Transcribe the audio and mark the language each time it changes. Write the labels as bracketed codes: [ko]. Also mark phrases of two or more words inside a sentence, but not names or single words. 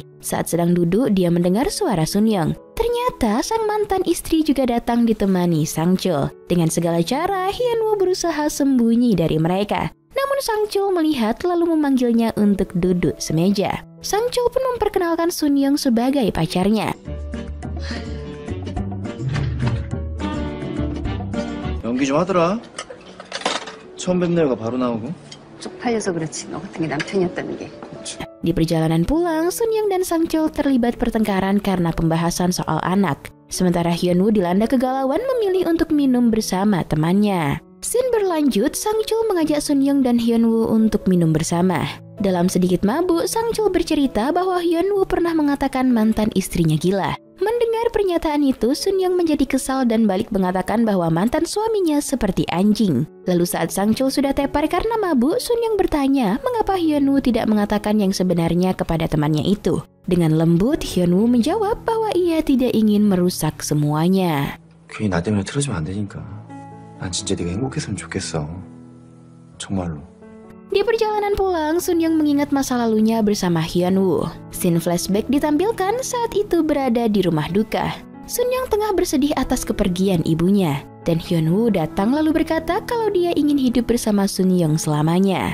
[id] Saat sedang duduk, dia mendengar suara Sunyoung. Ternyata sang mantan istri juga datang ditemani Sangchul. Dengan segala cara, Hyunwoo berusaha sembunyi dari mereka. Namun Sangchul melihat lalu memanggilnya untuk duduk semeja. Sangchul pun memperkenalkan Sunyoung sebagai pacarnya. [ko] 연기 좀 하더라. 처음 뵙는 애가 바로 나오고. 쪽팔려서 그렇지. 너 같은 게 남편이었다는 게. [id] Di perjalanan pulang, Sunyoung dan Sangchul terlibat pertengkaran karena pembahasan soal anak. Sementara Hyunwoo dilanda kegalauan memilih untuk minum bersama temannya. Scene berlanjut, Sangchul mengajak Sunyoung dan Hyunwoo untuk minum bersama. Dalam sedikit mabuk, Sangchul bercerita bahwa Hyunwoo pernah mengatakan mantan istrinya gila. Mendengar Mendengar pernyataan itu, Sun Young menjadi kesal dan balik mengatakan bahwa mantan suaminya seperti anjing. Lalu saat Sang Chul sudah tepar karena mabuk, Sun Young bertanya mengapa Hyun-woo tidak mengatakan yang sebenarnya kepada temannya itu. Dengan lembut, Hyun-woo menjawab bahwa ia tidak ingin merusak semuanya. [ko] 괜히 나 때문에 틀어지면 안 되니까. 난 진짜 네가 행복했으면 좋겠어. 정말로. [id] Di perjalanan pulang, Sun Young mengingat masa lalunya bersama Hyun-woo. Scene flashback ditampilkan saat itu berada di rumah duka. Sun Young tengah bersedih atas kepergian ibunya. Dan Hyun-woo datang lalu berkata kalau dia ingin hidup bersama Sun Young selamanya.